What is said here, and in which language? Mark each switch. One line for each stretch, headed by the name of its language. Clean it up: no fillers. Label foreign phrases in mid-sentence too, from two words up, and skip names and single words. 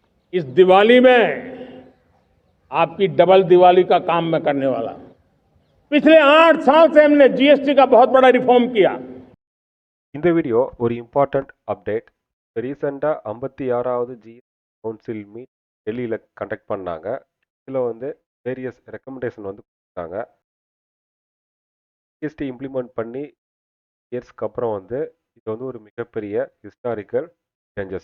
Hindi: इस दिवाली में आपकी डबल दिवाली का काम मैं करने वाला हूं। पिछले 8 साल से हमने जीएसटी का बहुत बड़ा रिफॉर्म किया।
Tamil: இந்த வீடியோ ஒரு
English: important update.
Tamil: ரீசெண்டாக 56வது
English: council meet
Tamil: டெல்லியில் கண்டக்ட் பண்ணாங்க. இதில்
English: various recommendation
Tamil: கொடுத்தாங்க. ஜிஎஸ்டி இம்ப்ளிமெண்ட் பண்ணி இயர்ஸ்க்கு அப்புறம் இது ஒரு மிகப்பெரிய
English: historical changes.